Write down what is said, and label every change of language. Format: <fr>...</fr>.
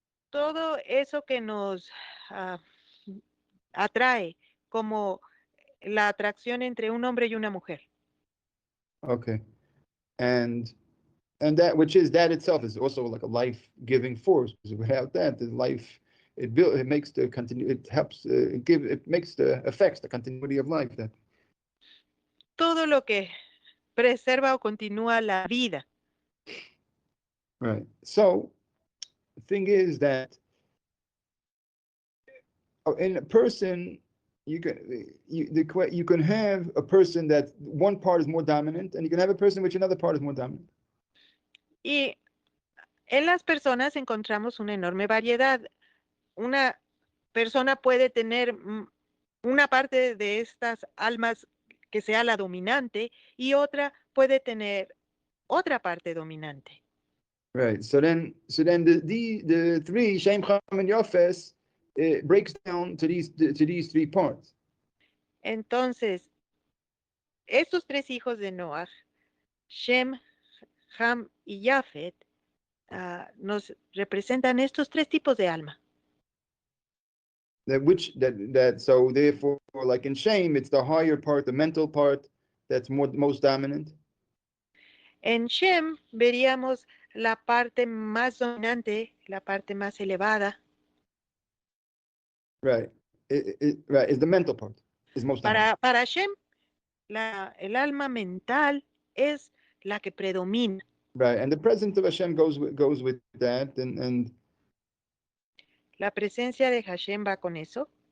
<es>Todo eso que nos atrae, como la atracción entre un hombre y una mujer.</es> <en>Okay, and that that itself is also like a life-giving force. Because without that, the life it makes the continue, it helps it makes the affects the continuity of life. That</en> <es>todo lo que preserva o continúa la vida.</es> <en>Right. So the thing is that in a person, you can have a person that one part is more dominant, and you can have a person which another part is more dominant.</en> <es>Y en las personas encontramos una enorme variedad. Una persona puede tener una parte de estas almas que sea la dominante y otra puede tener otra parte dominante.</es> <en>Right. So then the three Chaim, Chaim, and Yosef breaks down to these three parts.</en> <es>Entonces, estos tres hijos de Noaj, Shem, Ham y Yafet, nos representan estos tres tipos de alma.</es> <en>So therefore, like in Shem, it's the higher part, the mental part, that's most dominant.</en> <es>En Shem veríamos la parte más dominante, la parte más elevada.</es> <en>Right. Right. Is the mental part is most dominant.</en> <es>Para Shem, el alma mental es la que predomina.</es> <en>Right, and the presence of Hashem goes with that, and</en> <es>la presencia de Hashem va con eso.</es>